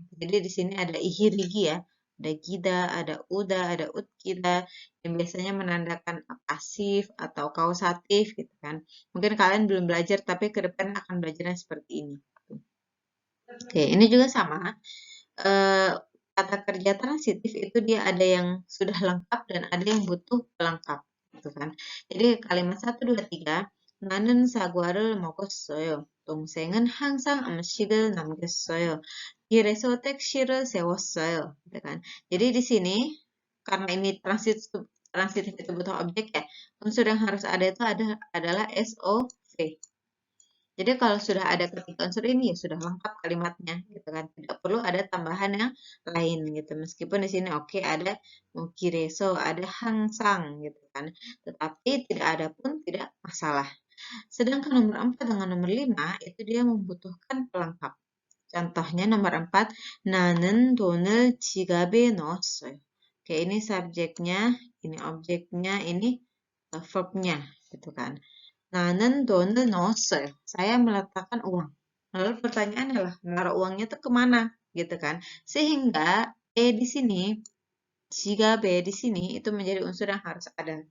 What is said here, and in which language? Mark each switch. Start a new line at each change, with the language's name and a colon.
Indonesian: Jadi di sini ada ihirigi ya, ada gida, ada uda, ada utkida, yang biasanya menandakan pasif atau kausatif gitu kan. Mungkin kalian belum belajar, tapi ke depan akan belajarnya seperti ini. Oke, ini juga sama. Kata kerja transitif itu dia ada yang sudah lengkap dan ada yang butuh pelengkap. Gitu kan. Jadi kalimat 1, 2, 3.
Korean: 나는 사과를 먹었어요. 동생은 항상 음식을 남겼어요. 길에서 택시를 세웠어요.
Indonesian: Gitu kan. Jadi di sini karena ini transitif itu butuh objek ya, unsur yang harus ada itu adalah SOV. Jadi kalau sudah ada ketiga unsur ini ya sudah lengkap kalimatnya gitu kan. Tidak perlu ada tambahan yang lain gitu. Meskipun di sini oke ada mukireso, ada hangsang gitu kan. Tetapi tidak ada pun tidak masalah. Sedangkan nomor 4 dengan nomor 5 itu dia membutuhkan pelengkap. Contohnya nomor 4,
Korean: 나는 돈을 지갑에 넣었어요.
Indonesian: Oke, ini subjeknya, ini objeknya, ini verbnya gitu kan.
Korean: 나는 돈을 넣었어요.
Indonesian: Saya meletakkan uang. Lalu pertanyaan adalah, menaruh uangnya itu kemana? Gitu kan. Sehingga di sini, jika B di sini itu menjadi unsur yang harus ada.